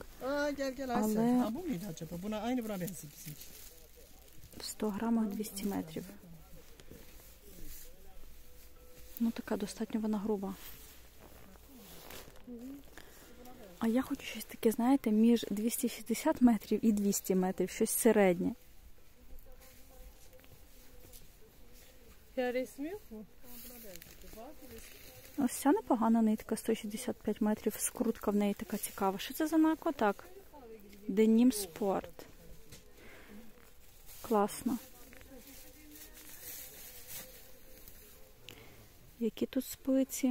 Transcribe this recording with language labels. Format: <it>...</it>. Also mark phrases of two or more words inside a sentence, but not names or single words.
<uk>Але в 100 грамах 200 метрів. Ну, така достатньо вона груба. А я хочу щось таке, знаєте, між 260 метрів і 200 метрів. Щось середнє.</uk> <tr>Ya resmi yok mu?</tr> <uk>Ось ця непогана нитка, 165 метрів, скрутка в неї така цікава. Що це за нако? Так. Денім спорт. Класно. Які тут спиці?</uk>